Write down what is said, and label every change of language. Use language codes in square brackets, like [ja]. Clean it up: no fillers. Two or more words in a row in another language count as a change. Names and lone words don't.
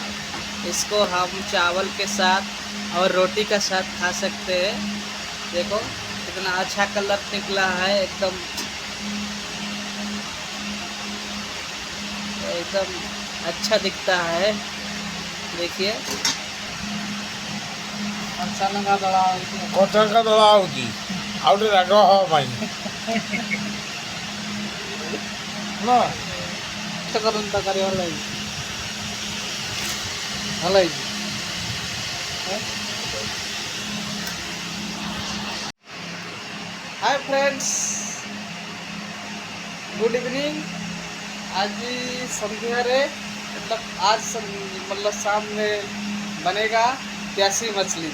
[hi] इसको हम चावल के साथ और रोटी का साथ खा सकते हैं। देखो कितना अच्छा कलर निकला है, एकदम एकदम अच्छा दिखता है। देखिए [or] କଞ୍ଚାଲଙ୍କା ଦଳା ହେଉଛି ଆଉ ଟିକେ ରାଗ ହବା ପାଇଁ କରନ୍ତୁ ତରକାରୀ ଭଲ ହେଇଛି, ଭଲ ହେଇଛି। [en] Hi friends, good evening. [hi] आज [or] ସନ୍ଧ୍ୟା ରେ [hi] मतलब शाम में बनेगा प्यासी मछली।